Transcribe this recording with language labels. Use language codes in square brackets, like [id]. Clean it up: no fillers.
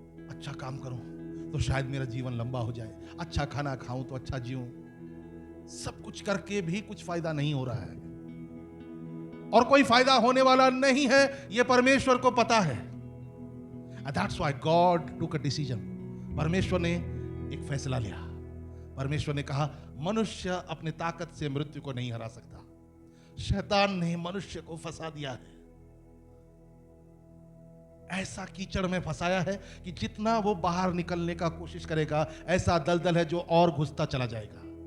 [hi] अच्छा काम करूं तो शायद मेरा जीवन लंबा हो जाए, अच्छा खाना खाऊं तो अच्छा जीऊं। सब कुछ करके भी कुछ फायदा नहीं हो रहा है और कोई फायदा होने वाला नहीं है, यह परमेश्वर को पता है। [en] That's why God took a decision. [hi] परमेश्वर ने एक फैसला लिया। परमेश्वर ने कहा मनुष्य अपने ताकत से मृत्यु को नहीं हरा सकता। शैतान ने मनुष्य को फंसा दिया है, ऐसा कीचड़ में फंसाया है कि जितना वो बाहर निकलने का कोशिश करेगा, ऐसा दलदल है जो और घुसता चला जाएगा।